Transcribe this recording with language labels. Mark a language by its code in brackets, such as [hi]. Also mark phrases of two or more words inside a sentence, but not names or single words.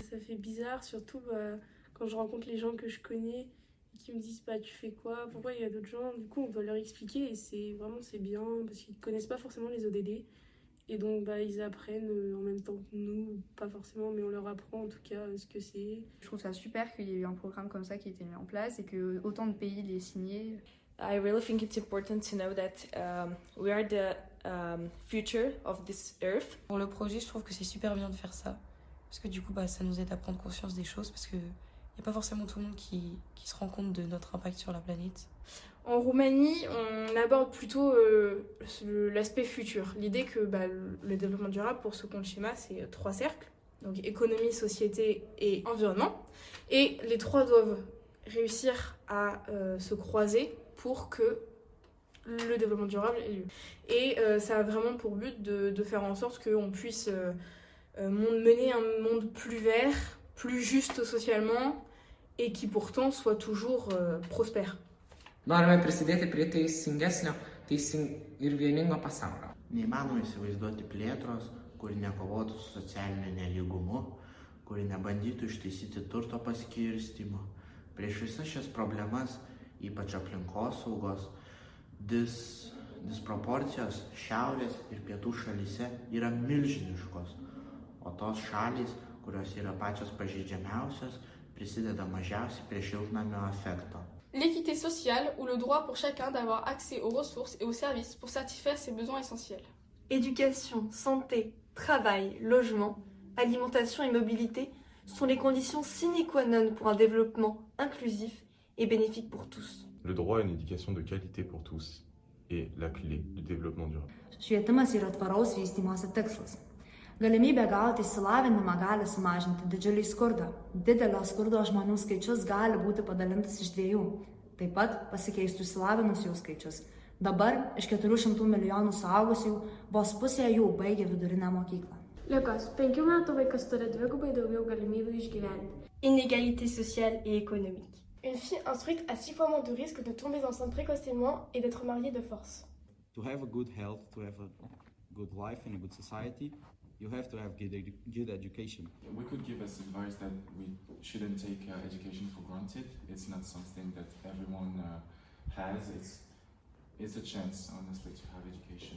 [fr] Ça fait bizarre, surtout quand je rencontre les gens que je connais qui me disent tu fais quoi, pourquoi il y a d'autres gens, du coup on doit leur expliquer et c'est bien parce qu'ils connaissent pas forcément les ODD et donc ils apprennent en même temps que nous, pas forcément mais on leur apprend en tout cas ce que c'est. Je trouve ça super qu'il y ait eu un programme comme ça qui a été mis en place et que autant de pays l'aient signé. [en] I really think it's important to know that we are the future of this earth. [fr] Pour le projet, je trouve que c'est super bien de faire ça parce que du coup ça nous aide à prendre conscience des choses parce que il n'y a pas forcément tout le monde qui se rend compte de notre impact sur la planète. En Roumanie, on aborde plutôt l'aspect futur. L'idée que le développement durable, pour ce compte schéma, c'est 3 cercles. Donc économie, société et environnement. Et les 3 doivent réussir à se croiser pour que le développement durable ait lieu. Et ça a vraiment pour but de faire en sorte qu'on puisse mener un monde plus vert, plus juste socialement, et qui pourtant soit toujours prospère. [lt] Norime prisidėti prie teisingesnio ir vieningo pasaulio. Neįmanoma įsivaizduoti plėtros, kuri nekovotų su socialiniu nelygumu, kuri nebandytų ištaisyti turto paskirstymo. Prieš visas šias problemas, ypač aplinkosaugos, disproporcijos šiaurės ir pietų šalyse yra milžiniškos, o tos šalys, kurios yra pačios pažeidžiamiausios, prisideda mažiausiai prie šiltnamio efekto. [fr] L'équité sociale ou le droit pour chacun d'avoir accès aux ressources et aux services pour satisfaire ses besoins essentiels. Éducation, santé, travail, logement, alimentation et mobilité sont les conditions [la] sine qua non [fr] pour un développement inclusif et bénéfique pour tous. Le droit à une éducation de qualité pour tous est la clé du développement durable. [lt] Švietimas yra tvaraus vystymosi tikslas. Galimybė gauti išsilavinimą gali sumažinti didžiulį skurdą. Didelio skurdo žmonių skaičius gali būti padalintas iš 2. Taip pat pasikeistų išsilavinusių skaičius. Dabar iš 400 milijonų suaugusių vos pusė jų baigia vidurinę mokyklą. Ligos. 5 metų vaikas turi 2 daugiau galimybių išgyventi. [fr] Inégalité sociale et économique. Une fille instruite a 6 fois moins de risques de tomber enceinte précocement et d'être mariée de force. [en] To have a good health, to have a good life in a good society, you have to have good education. We could give as advice that we shouldn't take education for granted. It's not something that everyone has. It's a chance, honestly, to have education.